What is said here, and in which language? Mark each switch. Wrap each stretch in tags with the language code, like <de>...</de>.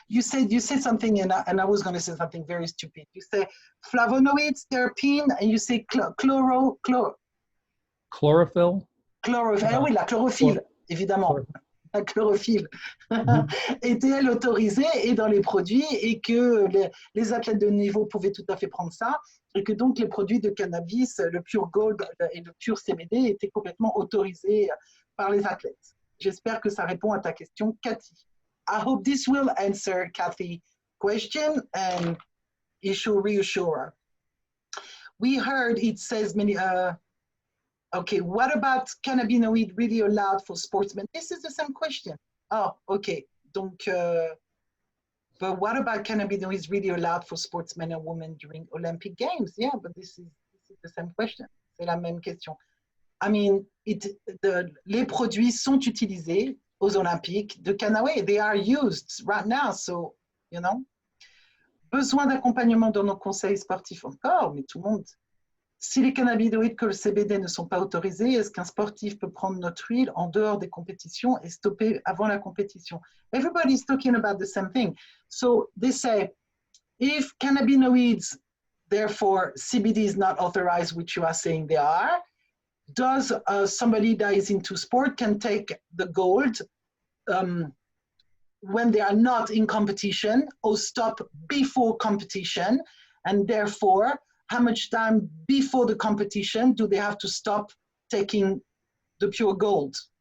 <en>You said something, and I was going to say something very stupid. You say flavonoids, terpene, and you say Chlorophyll?</en> <fr>Chlorophylle, oui, la chlorophylle, évidemment. La chlorophylle était-elle autorisée et dans les produits et que les athlètes de niveau pouvaient tout à fait prendre ça et que donc les produits de cannabis, le pure gold et le pure CBD étaient complètement autorisés par les athlètes. J'espère que ça répond à ta question, Cathy.</fr> <en>I hope this will answer Cathy's question and it should reassure her. We heard it says many. Okay, what about cannabinoid really allowed for sportsmen? This is the same question. Oh, okay. Donc, but what about cannabinoids really allowed for sportsmen and women during Olympic Games? Yeah, but this is the same question.</en> <fr>C'est la même question.</fr> <en>I mean,</en> <fr>les produits sont utilisés aux Olympiques de Kannaway.</fr> <en>They are used right now, so, you know.</en> <fr>Besoin d'accompagnement dans nos conseils sportifs encore, mais tout le monde. Si les cannabinoïdes que le CBD ne sont pas autorisés, est-ce qu'un sportif peut prendre notre huile en dehors des compétitions et stopper avant la compétition?</fr> <en>Everybody's talking about the same thing. So they say, if cannabinoids, therefore CBD is not authorized, which you are saying they are, does somebody that is into sport can take the gold when they are not in competition or stop before competition, and therefore how much time before the competition do they have to stop taking the pure gold?</en>